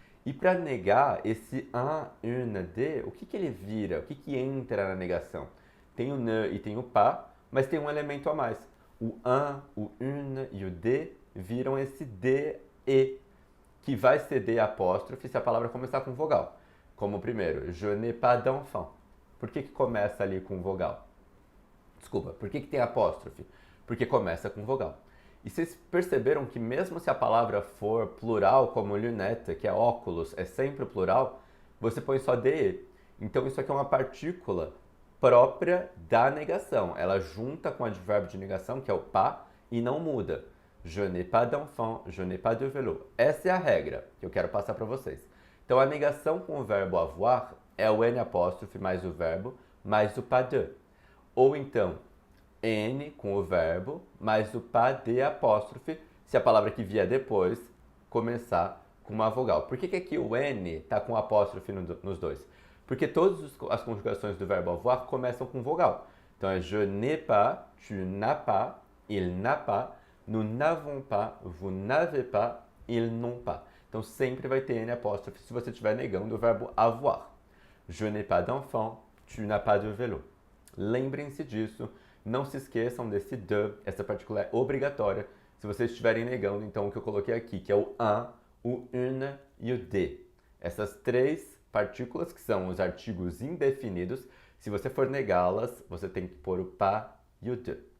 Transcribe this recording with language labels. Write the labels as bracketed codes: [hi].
[pt] E para negar esse un, une, de, o que ele vira? O que entra na negação? Tem o ne e tem o pas, mas tem um elemento a mais. O un, o une e o de viram esse de, e, que vai ser de apóstrofe se a palavra começar com vogal. Como o primeiro, [fr] je n'ai pas d'enfant. [pt] Por que começa ali com vogal? Desculpa, por que tem apóstrofe? Porque começa com vogal. E vocês perceberam que mesmo se a palavra for plural, como lunette, que é óculos, é sempre plural, você põe só de. Então isso aqui é uma partícula própria da negação. Ela junta com o advérbio de negação, que é o pas, e não muda. [fr] Je n'ai pas d'enfant, je n'ai pas de vélo. [pt] Essa é a regra que eu quero passar para vocês. Então a negação com o verbo avoir é o N apóstrofe mais o verbo, mais o pas de. Ou então, N com o verbo, mais o pas de apóstrofe, se a palavra que vier depois começar com uma vogal. Por que aqui o N está com apóstrofe nos dois? Porque todas as conjugações do verbo avoir começam com vogal. Então é [fr] je n'ai pas, tu n'as pas, il n'a pas, nous n'avons pas, vous n'avez pas, ils n'ont pas. [pt] Então sempre vai ter N apóstrofe se você estiver negando o verbo avoir. [fr] Je n'ai pas d'enfant, tu n'as pas de vélo. [pt] Lembrem-se disso, não se esqueçam desse de, essa partícula é obrigatória se vocês estiverem negando então o que eu coloquei aqui, que é o un, o une e o de. Essas três partículas, que são os artigos indefinidos, se você for negá-las, você tem que pôr o pas e o de.